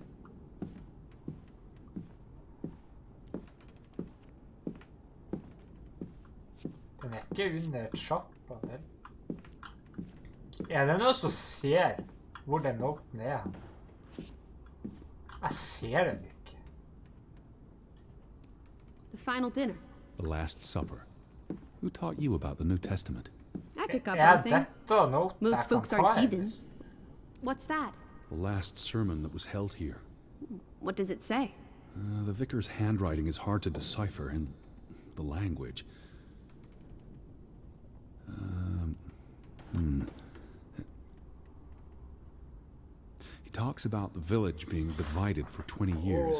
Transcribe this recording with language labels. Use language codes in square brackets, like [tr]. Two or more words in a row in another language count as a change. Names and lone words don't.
[no] Den er ikke under trappa, vel? Er det noen som ser hvor den noten er? Jeg ser den ikke. [en] The final dinner. The Last Supper. Who taught you about the New Testament? I pick up [no] Er [en] on things. [no] dette noten [en] Most [no] jeg kan [en] folks [no] ta [en] are [no] her? [en] heathens. What's that? The last sermon that was held here. What does it say? The vicar's handwriting is hard to decipher, and the language. He talks about the village being divided for 20 years.